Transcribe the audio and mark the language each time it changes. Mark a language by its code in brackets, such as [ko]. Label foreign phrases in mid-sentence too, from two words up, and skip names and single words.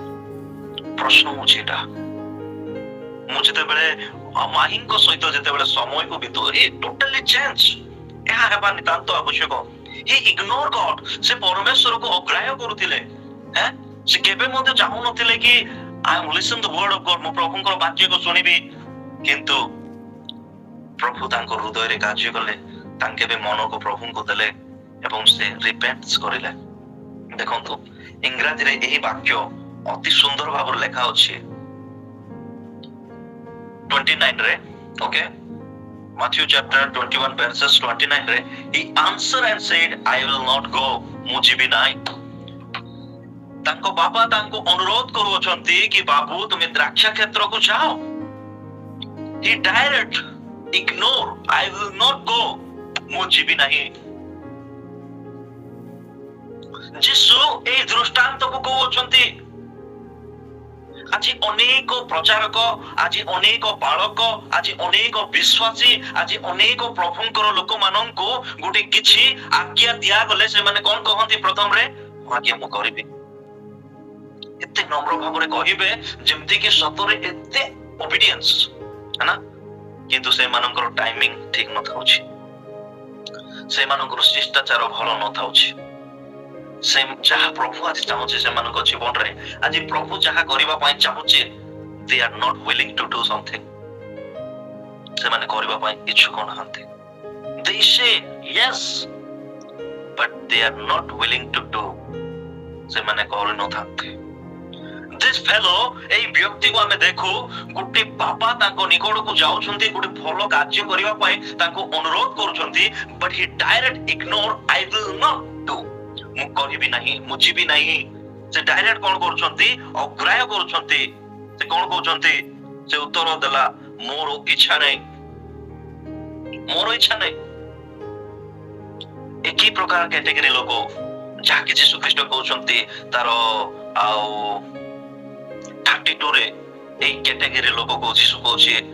[or] ପ୍ରଶ୍ନ ହଉଛି ଏଟା। ମୁଁ ଯେତେବେଳେ ମାହିଙ୍କ ସହିତ ଯେତେବେଳେ ସମୟକୁ ବିତାଉ, [en] totally change, [or] ଏହା ହେବା ନିତାନ୍ତ ଆବଶ୍ୟକ। [en] he ignore God, [or] ସେ ପରମେଶ୍ୱରକୁ ଅଗ୍ରାହ୍ୟ କରୁଥିଲେ। ସେ କେବେ ମଧ୍ୟ ଚାହୁଁନଥିଲେ କି [en] I am listen the word of God, [or] ମୁଁ ପ୍ରଭୁଙ୍କର ବାକ୍ୟକୁ ଶୁଣିବି। କିନ୍ତୁ ପ୍ରଭୁ ତାଙ୍କ ହୃଦୟରେ କାର୍ଯ୍ୟ କଲେ, ତାଙ୍କେ ବି ମନକୁ ପ୍ରଭୁଙ୍କୁ ଦେଲେ ଏବଂ ସେ ରିପେଣ୍ଟ କରିଲେ। ଦେଖନ୍ତୁ ଇଂରାଜୀରେ ଏହି ବାକ୍ୟ ଅତି ସୁନ୍ଦର ଭାବରେ ଲେଖା ଅଛି 29 ରେ। ଓକେ, [en] Matthew chapter 21 verses 29 ରେ, he answered and said, I will not go, [or] ମୁଁ ଯିବି ନାହିଁ। ତାଙ୍କ ବାପା ତାଙ୍କୁ ଅନୁରୋଧ କରୁଛନ୍ତି କି ବାବୁ ତୁମେ ଦ୍ରାକ୍ଷା କ୍ଷେତ୍ରକୁ ଯାଅ। [en] he direct ignore, I will not go, [or] ମୁଁ ଯିବି ନାହିଁ। ଯୀଶୁ এই ଦୃଷ୍ଟାନ୍ତକୁ କହୁଛନ୍ତି। ଆଜି ଅନେକ ପ୍ରଚାରକ, ଆଜି ଅନେକ ବାଳକ, ଆଜି ଅନେକ ବିଶ୍ୱାସୀ, ଆଜି ଅନେକ ପ୍ରଭୁଙ୍କର ଲୋକମାନଙ୍କୁ ଗୋଟେ କିଛି ଆଜ୍ଞା ଦିଆଗଲେ ସେମାନେ କଣ କହନ୍ତି ପ୍ରଥମରେ? ଆଜ୍ଞା ମୁଁ କରିବି। ଏତେ ନମ୍ର ଭାବରେ କହିବେ ଯେମିତି କି ସତରେ ଏତେ ଓବିଡିଏନ୍ସ ନା, କିନ୍ତୁ ସେମାନଙ୍କର ଟାଇମିଂ ଠିକ ନଥାଉଛି, ସେମାନଙ୍କର ଶିଷ୍ଟାଚାର ଭଲ ନଥାଉଛି। ସେ ଯାହା ପ୍ରଭୁ ଆଜି ଚାହୁଁଛି ସେମାନଙ୍କ ଜୀବନରେ, ଆଜି ପ୍ରଭୁ ଯାହା କରିବା ପାଇଁ ଚାହୁଁଛି, [en] they are not willing to do something, [or] ସେମାନେ କରିବା ପାଇଁ ଇଚ୍ଛୁକ ନାହାନ୍ତି। [en] they say yes but they are not willing to do, [or] ସେମାନେ କରିନଥାନ୍ତି। [en] this fellow, [or] এই ବ୍ୟକ୍ତିକୁ ଆମେ ଦେଖୁ, ଗୋଟେ ବାପା ତାଙ୍କ ନିକଟକୁ ଯାଉଛନ୍ତି ଗୋଟେ ଭଲ କାର୍ଯ୍ୟ କରିବା ପାଇଁ, ତାଙ୍କୁ ଅନୁରୋଧ କରୁଛନ୍ତି, [en] but he direct ignore, I will not do, [or] ମୁଁ କରିବି ନାହିଁ, ମୁଁ ଯିବି ନାହିଁ। ସେ ଡାଇରେକ୍ଟ କଣ କରୁଛନ୍ତି? ଅଗ୍ରାହ୍ୟ କରୁଛନ୍ତି। ସେ କଣ କହୁଛନ୍ତି? ସେ ଉତ୍ତର ଦେଲା, ମୋର ଇଚ୍ଛା ନାହିଁ, ମୋର ଇଚ୍ଛା ନାହିଁ। ଏକି ପ୍ରକାର କ୍ୟାଟେଗୋରୀ ଲୋକ ଯାହାକି ଯୀଶୁ ଖ୍ରୀଷ୍ଟ କହୁଛନ୍ତି ତାର ଆଉ 32 ରେ এই କ୍ୟାଟେଗୋରୀ ଲୋକକୁ ଯୀଶୁ କହୁଛି,